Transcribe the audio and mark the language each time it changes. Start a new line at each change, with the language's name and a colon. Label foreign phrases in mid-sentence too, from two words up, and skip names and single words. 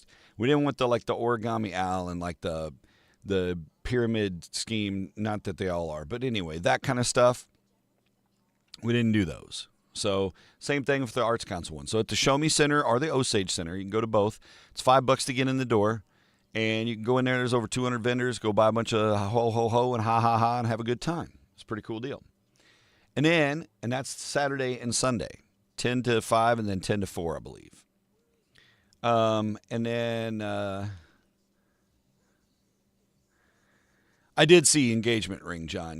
English: We didn't want the origami owl and like the pyramid scheme, not that they all are, but anyway, that kind of stuff. We didn't do those. So same thing with the Arts Council one. So at the Show Me Center or the Osage Center, you can go to both. It's $5 to get in the door, and you can go in there. There's over 200 vendors. Go buy a bunch of ho ho ho and ha ha ha and have a good time. It's a pretty cool deal. And that's Saturday and Sunday, 10 to 5 and then 10 to 4, I believe. I did see Engagement Ring, John.